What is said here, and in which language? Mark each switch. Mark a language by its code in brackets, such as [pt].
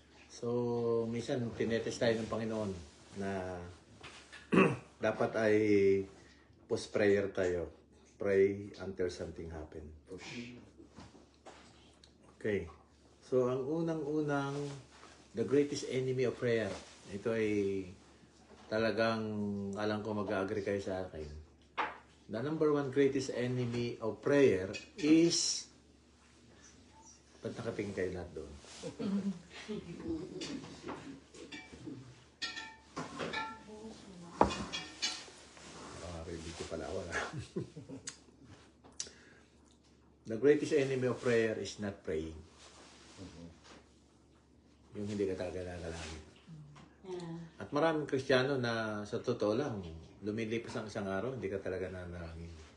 [tl] So, minsan tinetest tayo ng Panginoon na dapat ay post-prayer tayo. [en] Pray until something happen. Okay. So, [tl] ang unang-unang, [en] the greatest enemy of prayer. [tl] Ito ay talagang alam ko mag-agree kayo sa akin. [en] The number one greatest enemy of prayer is... [tl] Ba't nakatingin kayo lahat doon? Ready ko pala. Wala. [en] The greatest enemy of prayer is not praying. [tl] Yung hindi ka talaga nagalangin. At maraming Kristiyano na sa totoo lang, lumilipas ang isang araw, hindi ka talaga nanalangin.